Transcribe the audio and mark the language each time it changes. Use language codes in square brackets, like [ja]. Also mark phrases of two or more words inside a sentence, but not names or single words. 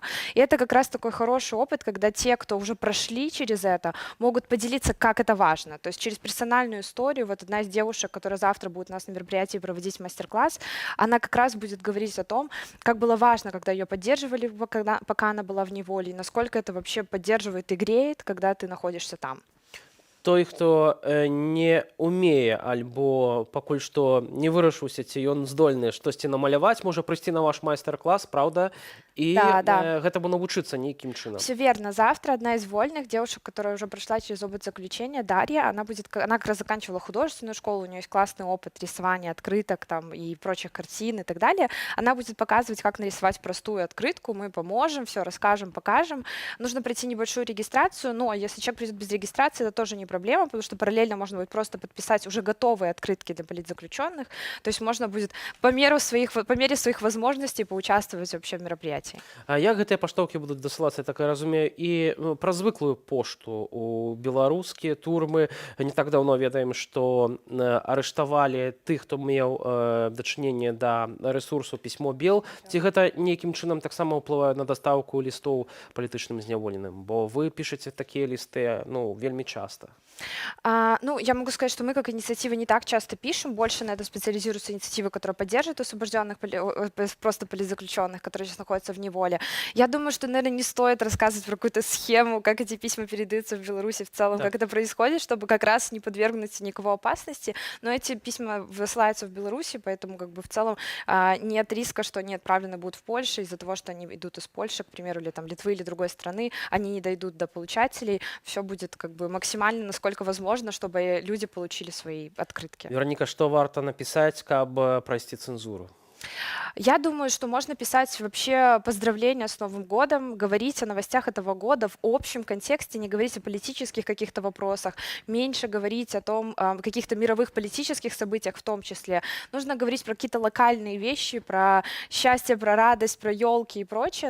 [ru] И это как раз такой хороший опыт, когда те, кто уже прошли через это, могут поделиться, как это важно. То есть через персональную историю. Вот одна из девушек, которая завтра будет у нас на мероприятии проводить мастер-класс, она как раз будет говорить о том, как было важно, когда ее поддерживали, пока она была в неволе, и насколько это вообще поддерживает и греет, когда ты находишься там. [be] Той, хто не умее альбо пакуль што не вырашыўся, ці ён здольны штосьці намаляваць, можа прыйсці на ваш майстар-класс, правда? И гэтаму навучыцца нейкім чынам. [ru] Все верно. Завтра одна из вольных девушек, которая уже прошла через опыт заключения, Дарья, она как раз заканчивала художественную школу, у нее есть классный опыт рисования открыток там, и прочих картин и так далее. Она будет показывать, как нарисовать простую открытку, мы поможем, все расскажем, покажем. Нужно пройти небольшую регистрацию, но если человек придет без регистрации, это тоже не проблема. проблема, потому что параллельно можно будет просто подписать уже готовые открытки для политзаключенных. То есть можно будет по мере своих возможностей поучаствовать вообще в мероприятии. [be] А як гэтыя паштоўкі будуць дасылацца, я так і разумею, і пра звыклую пошту у беларускія турмы. Не так даўно ведаем, што арыштавалі тых, хто меў дачыненне да рэсурсу пісьмо Бел. Ці гэта нейкім чынам таксама ўплывае на дастаўку лістоў палітычным зняволеным? Бо вы пішаце такія лісты вельмі часта. [ru] Я могу сказать, что мы как инициатива не так часто пишем, больше на это специализируются инициативы, которые поддерживают освобожденных, просто политзаключенных, которые сейчас находятся в неволе. Я думаю, что, наверное, не стоит рассказывать про какую-то схему, как эти письма передаются в Беларуси в целом, как это происходит, чтобы как раз не подвергнуть никого опасности. Но эти письма высылаются в Беларуси, поэтому как бы в целом нет риска, что они отправлены будут в Польшу из-за того, что они идут из Польши, к примеру, или там Литвы или другой страны, они не дойдут до получателей. Все будет как бы максимально, насколько возможно, чтобы люди получили свои открытки. [be] Вероніка, што варта напісаць, каб прайсці цэнзуру? [ru] Я думаю, что можно писать вообще поздравления с Новым годом, говорить о новостях этого года в общем контексте, не говорить о политических каких-то вопросах, меньше говорить о том, каких-то мировых политических событиях в том числе. Нужно говорить про какие-то локальные вещи, про счастье, про радость, про елки и прочее.